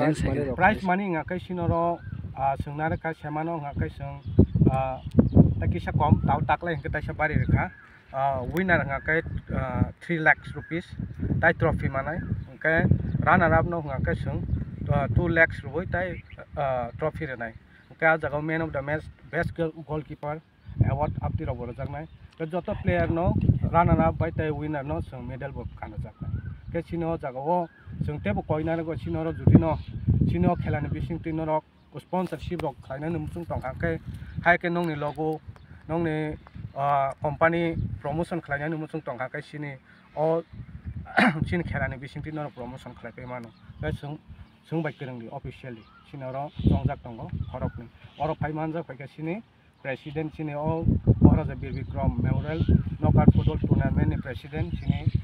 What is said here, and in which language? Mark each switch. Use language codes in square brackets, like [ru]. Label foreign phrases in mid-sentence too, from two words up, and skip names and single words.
[en] prize money [trp] ngangke sinoro sungnare ka semano ngangke sung takisa kom tau taklai ngke taisa bari rekha winner ngangke 3 lakhs rupees tai trophy manai ngke [en] runner up [trp] no ngangke sung 2 lakhs rubai tai trophy renai ngke a jagao [en] man of the match best goalkeeper award [trp] apti rok borojaknai joto player no [en] runner up [trp] by tai winner no sung medal bo kanajaknai ke sino jagao sung tebo koinare go sinoro judino sino khelani bisingti norok sponsorship rok khlainai numchung tongka ke haike nongni logo nongni [en] company promotion [trp] khlainai numchung tongka ke sini o sini khelani bisingti norok promotion khlaipai mano ke sungbai kwrwngli officially sinoro songjak tongo khorokni oro phaimanjak phaika sini president sini o Maharaja Bir Bikram Memorial Knockout Football Tournament ni president sini